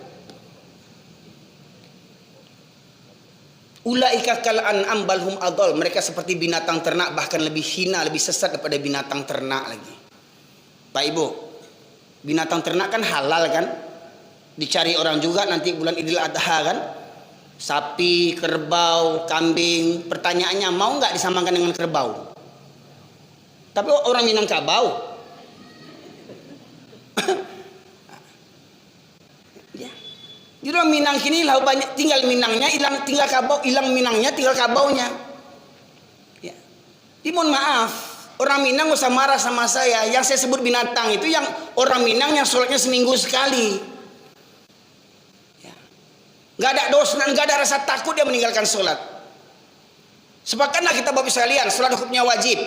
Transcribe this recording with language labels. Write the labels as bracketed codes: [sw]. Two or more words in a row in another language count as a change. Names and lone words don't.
[ar] أولئك كالأنعام بل هم أضل, [id] mereka seperti binatang ternak, bahkan lebih hina, lebih sesat daripada binatang ternak lagi. Pak Ibu, binatang ternak kan halal kan, dicari orang juga nanti bulan Idul Adha kan, sapi, kerbau, kambing. Pertanyaannya, mau nggak disamakan dengan kerbau? Tapi orang Minang kabau. Jadi orang Minang kini lah banyak tinggal Minangnya, hilang tinggal kabau, hilang Minangnya, tinggal kabaunya. Ya. Jadi mohon maaf, orang Minang gak usah marah sama saya. Yang saya sebut binatang itu yang orang Minang yang sholatnya seminggu sekali. Ya. Gak ada dosa, gak ada rasa takut dia meninggalkan sholat. Sepakatlah kita bapak sekalian, sholat hukumnya wajib.